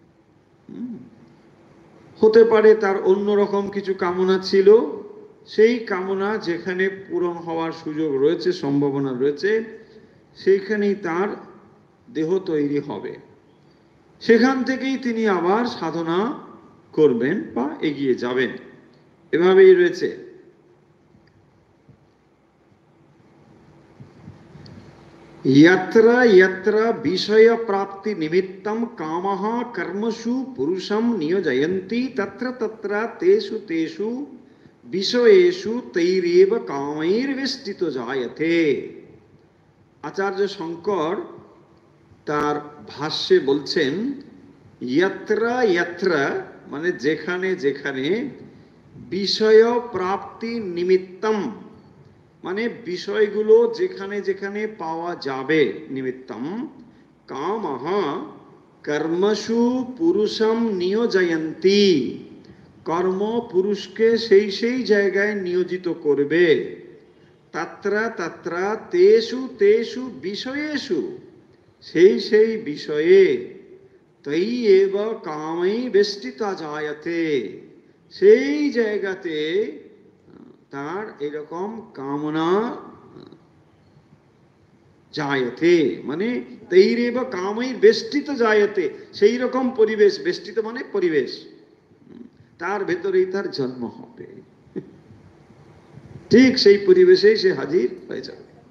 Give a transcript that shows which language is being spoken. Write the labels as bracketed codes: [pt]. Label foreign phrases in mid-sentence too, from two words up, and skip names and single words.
[bn] হতে পারে তার অন্যরকম কিছু কামনা ছিল, সেই কামনা যেখানে পূরণ হওয়ার সুযোগ রয়েছে, সম্ভাবনা রয়েছে, সেইখানেই তার দেহ তৈরি হবে, সেখান থেকেই তিনি আবার সাধনা করবেন বা এগিয়ে যাবেন। এভাবেই রয়েছে। [sa] यत्र यत्र विषय प्राप्ति निमित्तं कामः कर्मसु पुरुषं नियोजयन्ति तत्र तत्र तेषु तेषु विषयेषु तैरेव कामैर्वेष्टितो जायते। [bn] আচার্য শংকর তার ভাষ্যে বলছেন [sa] यत्र यत्र [bn] মানে যেখানে যেখানে [sa] विषय प्राप्ति [bn] निमित्तम মানে বিষয়গুলো যেখানে যেখানে পাওয়া যাবে, [sa] নিমিত্তম কামহ কর্মসু পুরুষম নিয়োজয়ন্তি, [bn] কর্ম পুরুষকে সেই সেই জায়গায় নিয়োজিত করবে, [sa] তত্র তত্র তেষু তেষু বিষয়েষু, [bn] সেই সেই বিষয়ে [sa] তৈ এব কামৈ বেষ্টিতা জায়তে, [bn] সেই জায়গাতে তার এরকম কামনা জায়তে, মানে [sa] তৈরেব কামৈর বেষ্টিত জায়তে, [bn] সেই রকম পরিবেশ, বেষ্টিত মানে পরিবেশ, তার ভেতরেই তার জন্ম হবে, ঠিক সেই পরিবেশেই সে হাজির হয়ে যাবে।